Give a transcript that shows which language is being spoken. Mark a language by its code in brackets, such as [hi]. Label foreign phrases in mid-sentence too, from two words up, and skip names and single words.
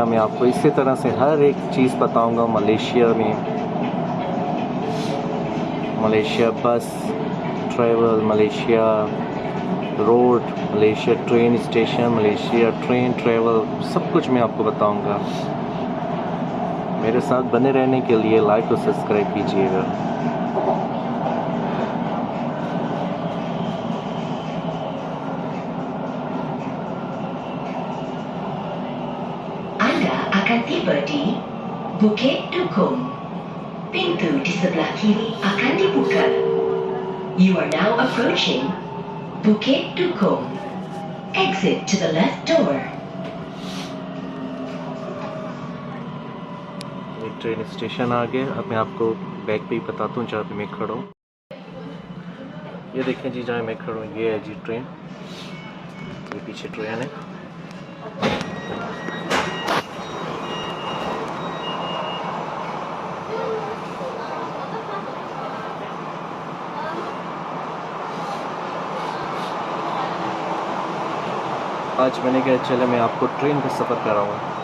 [hi] मैं आपको इसी तरह से हर एक चीज़ बताऊंगा मलेशिया में, मलेशिया [en] bus travel, [hi] मलेशिया रोड, मलेशिया [en] train station, [hi] मलेशिया [en] train travel, [hi] सब कुछ मैं आपको बताऊंगा। मेरे साथ बने रहने के लिए लाइक और सब्सक्राइब कीजिएगा। [ms] Akan tiba di Bukit Dukung. Pintu di sebelah kiri akan dibuka. [en] You are now approaching Bukit Dukung. Exit to the left door. [hi] ये [en] train station [hi] आ गया। अब मैं आपको बैक पे ही बताता हूँ जहाँ पे मैं खड़ा हूँ। ये देखें जी जहाँ मैं खड़ा हूँ, ये है जी ट्रेन। ये पीछे ट्रेन है। आज मैंने कहा चले मैं आपको ट्रेन का सफ़र कराऊँ।